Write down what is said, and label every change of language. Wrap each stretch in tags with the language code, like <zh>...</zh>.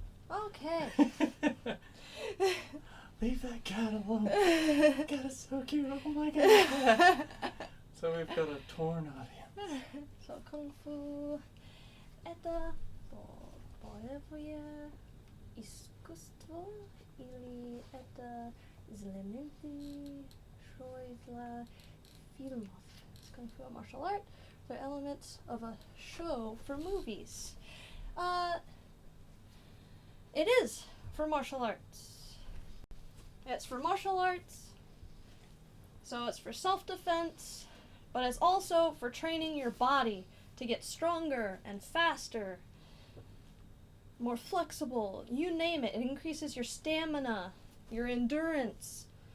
<en>Okay. Leave that cat alone. That cat is so cute. Oh my god. So we've got a torn audience.</en> <ru>So Kung Fu это боевое искусство или это элементы шоу фильмов?</ru> <en>Kung Fu, a martial art, they're elements of a show for movies. It is for martial arts. It's for martial arts, so it's for self-defense, but it's also for training your body to get stronger and faster, more flexible, you name it. It increases your stamina, your endurance.</en>